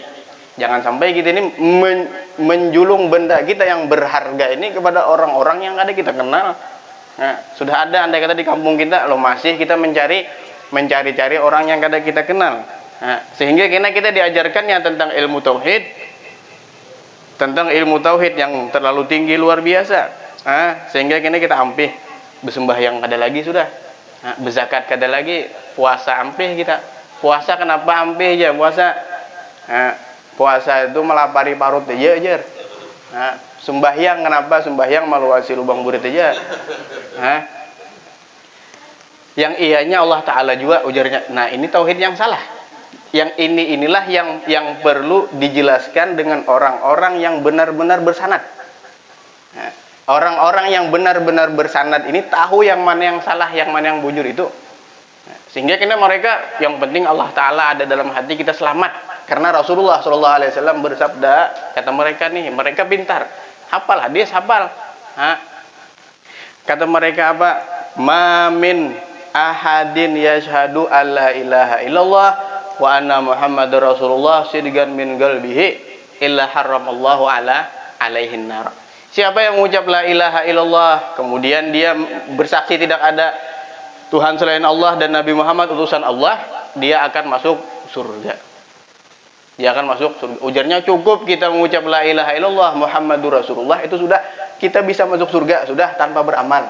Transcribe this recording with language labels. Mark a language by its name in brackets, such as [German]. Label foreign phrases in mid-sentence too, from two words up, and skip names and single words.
[Indonesian] Jangan sampai kita ini menjulung benda kita yang berharga ini kepada orang-orang yang ada kita kenal. Nah, sudah ada andai kata di kampung kita, loh masih kita mencari-cari orang yang kada kita kenal. Nah, sehingga kita diajarkannya tentang ilmu tauhid yang terlalu tinggi luar biasa. [Banjar] Nah, sehingga kita ampih bersembahyang kada lagi sudah. Nah, berzakat kada lagi, puasa ampih kita. Puasa kenapa ampih aja puasa? Nah, puasa itu melapari parut aja. [Indonesian] Nah, sembahyang kenapa? [Banjar] Sembahyang meluasi lubang burit aja. Nah, yang iyanya Allah Ta'ala juga ujarnya. [Indonesian] Nah ini tauhid yang salah. Yang inilah yang perlu dijelaskan dengan orang-orang yang benar-benar bersanad. Nah, orang-orang yang benar-benar bersanad ini tahu yang mana yang salah, yang mana yang bujur itu. Nah, sehingga mereka yang penting Allah Ta'ala ada dalam hati kita selamat. Karena Rasulullah SAW bersabda, kata mereka nih, mereka pintar, hafal hadis, hafal. Nah, kata mereka apa? [Arabic] ما من أحد يشهد أن لا إله إلا الله وأن محمدا رسول الله صدقا من قلبه إلا حرمه الله على النار. [Indonesian] Siapa yang mengucap [Arabic] لا إله إلا الله [Indonesian] kemudian dia bersaksi tidak ada Tuhan selain Allah dan Nabi Muhammad utusan Allah, dia akan masuk surga. Dia akan masuk surga. Ujarnya cukup kita mengucap [Arabic] لا إله إلا الله محمد رسول الله, [Indonesian] itu sudah kita bisa masuk surga sudah tanpa beramal.